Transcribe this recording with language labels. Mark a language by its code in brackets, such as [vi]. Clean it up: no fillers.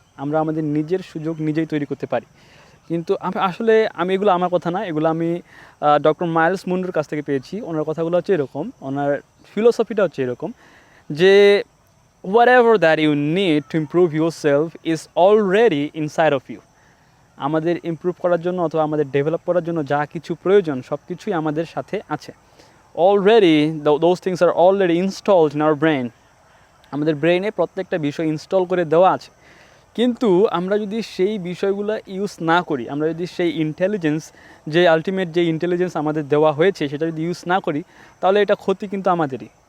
[bn] আমরা আমাদের নিজের সুযোগ নিজেই তৈরি করতে পারি। কিন্তু আমি এগুলো আমার কথা না, এগুলো আমি ডক্টর মাইলস মুন্ডোর কাছ থেকে পেয়েছি। ওনার কথাগুলো হচ্ছে এরকম, ওনার ফিলোসফিটা হচ্ছে এরকম যে [en] whatever that you need to improve yourself is already inside of you. [bn] আমাদের ইমপ্রুভ করার জন্য অথবা আমাদের ডেভেলপ করার জন্য যা কিছু প্রয়োজন সব কিছুই আমাদের সাথে আছে already. [en] Those things are already installed in our brain. [bn] আমাদের ব্রেনে প্রত্যেকটা বিষয় ইনস্টল করে দেওয়া আছে, কিন্তু আমরা যদি সেই বিষয়গুলো ইউজ না করি, আমরা যদি সেই ইন্টেলিজেন্স, যে আলটিমেট যে ইন্টেলিজেন্স আমাদের দেওয়া হয়েছে সেটা যদি ইউজ না করি, তাহলে এটা ক্ষতি কিন্তু আমাদেরই।